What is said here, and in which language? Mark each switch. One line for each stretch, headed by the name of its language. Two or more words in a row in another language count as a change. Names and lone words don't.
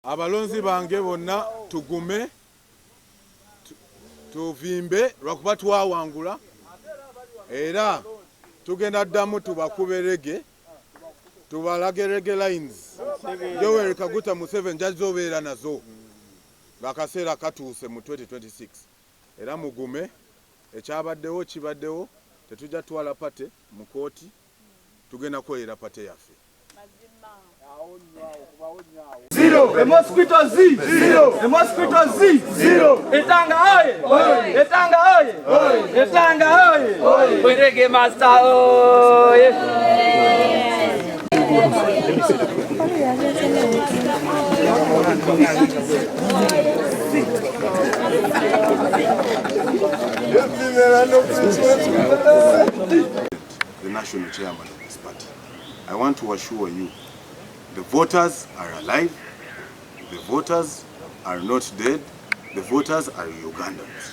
Ganda: abalonzi bange bonna tugume tuvimbe lwakuba twawangula era tugenda ddamu tubakube rege tubalage rege lines Yoweri Kaguta Museveni jazobeera nazo ng'akaseera katuuse mu 2026 era mugume ekyabaddewo kibaddewo tetujja twala pate mu kooti tugenda kweyera pate yaffe.
English: Zero. The mosquito Z. Zero. The mosquito Z. Zero.
Ganda: Etanga oye. Etanga oye. Etanga oye.
English: We reggae master oye. The national chairman of this party, I want to assure you, the voters are alive, the voters are not dead, the voters are Ugandans.